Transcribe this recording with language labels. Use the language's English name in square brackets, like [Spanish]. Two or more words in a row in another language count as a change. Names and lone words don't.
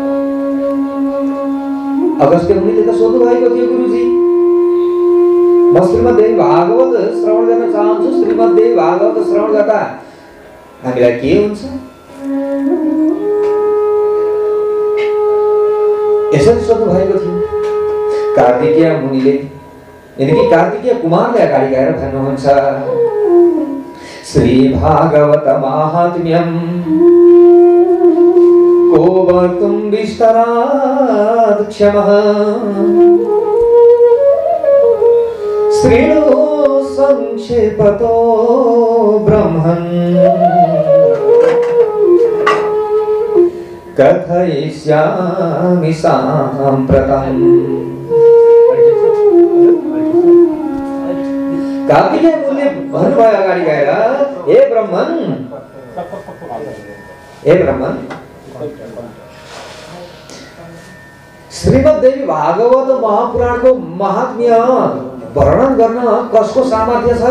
[Nepali] अगस्त्य मुनिले त सोध्नु भएको थियो, गुरुजी म श्रीमद्देवी भागवत श्रवण गर्न चाहन्छु, श्रीमद्देवी भागवत श्रवण गर्दा हामीलाई के हुन्छ? यसरी सोध्नु भएको थियो। कार्तिकेय मुनिले यानी कि कार्तिकेय कुमारले अगाडि गएर भन्नुहुन्छ, [Sanskrit] श्री भागवत माहात्म्यम को वक्तुं विस्तरात् क्षमः श्रीणु संक्षेपतो ब्रह्मन् कथयिष्यामि साम्प्रतम्। [Nepali] कार्तिकेय मुनिले भन्नुभयो अगाडि गएर, हे ब्रह्मन श्रीमद्देवी भागवत महापुराणको महात्म्य वर्णन गर्न कसको सामर्थ्य छ र?